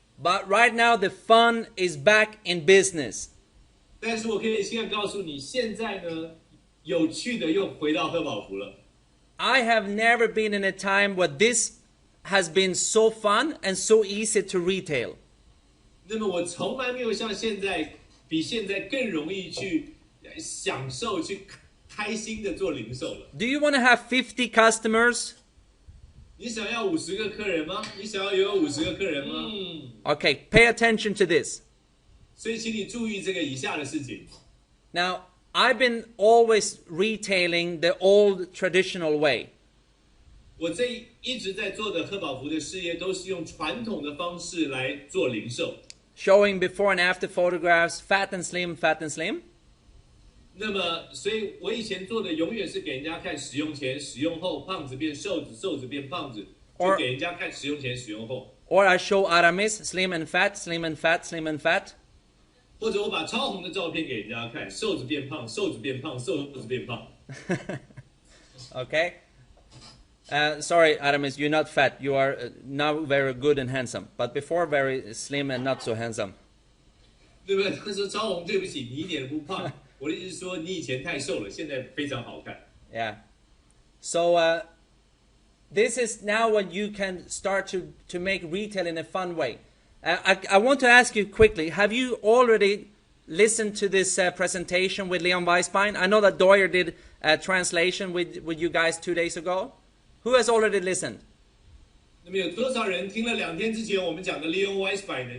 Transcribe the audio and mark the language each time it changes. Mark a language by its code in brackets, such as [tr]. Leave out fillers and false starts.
[en] But right now the fun is back in business. [zh] 但是我可以现在告诉你，现在呢，有趣的又回到贺宝福了。 [en] I have never been in a time where this has been so fun and so easy to retail. [zh] 那么我从来没有像现在比现在更容易去享受、去开心的做零售了。 [en] Do you want to have 50 customers? [zh] 你想要50个客人吗？你想要有50个客人吗 [en] Okay, pay attention to this. [zh] 所以请你注意这个以下的事情。 [en] Now, I've been always retailing the old traditional way. [zh] 我一直在做的贺宝福的事业都是用传统的方式来做零售。 [en] Showing before and after photographs, fat and slim, fat and slim. [zh] 那么，所以我以前做的永远是给人家看使用前、使用后，胖子变瘦子，瘦子变胖子，就给人家看使用前、使用后。 [en] Or I show Aramis, slim and fat, slim and fat, slim and fat. [zh] 或者我把超红的照片给人家看，瘦子变胖，瘦子变胖，瘦子变胖。 [en] Okay? Sorry, Aramis, you're not fat. You are now very good and handsome, but before very slim and not so handsome. [zh] 对不对？他说超红，对不起，你一点都不胖。我的意思是说，你以前太瘦了，现在非常好看。 [en] Yeah. So this is now when you can start to make retail in a fun way. I want to ask you quickly, have you already listened to this presentation with Leon Weisbein? I know that Doyer did a translation with you guys 2 days ago. Who has already listened? [zh] 那么有多少人听了2天之前我们讲的 Leon Weisbein 呢？